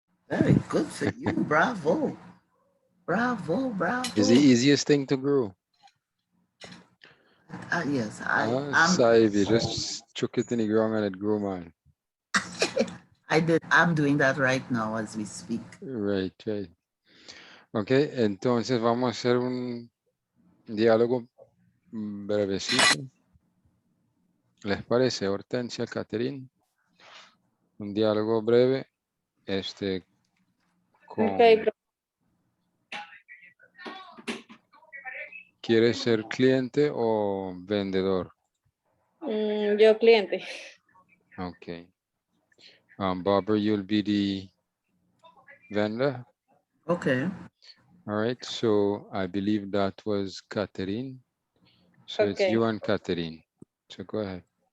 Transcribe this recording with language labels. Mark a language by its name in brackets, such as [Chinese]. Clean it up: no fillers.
[English] Very good for you. Bravo. It's the easiest thing to grow. Yes, You just chuck it in the ground and it grow, man. I'm doing that right now as we speak. Right. [Spanish] Ok, entonces vamos a hacer un diálogo brevecito. ¿Les parece, Hortensia, Catherine? Un diálogo breve, con... [English] Okay. [Spanish] ¿Quieres ser cliente o vendedor? Yo cliente. [English] Okay. Barbara, you'll be the vendor. Okay. All right. So I believe that was Catherine. So it's Okay. you and Catherine. So go ahead.